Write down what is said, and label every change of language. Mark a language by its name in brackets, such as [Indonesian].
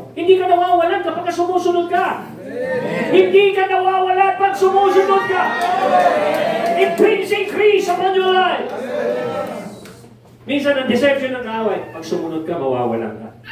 [Filipino] Hindi ka nawawalan kapag sumusunod ka. Hindi ka nawawalan pag sumusunod ka. [English] It brings increase upon your life. [Filipino] Minsan ang deception ng kaaway, pag sumunod ka, mawawalan ka.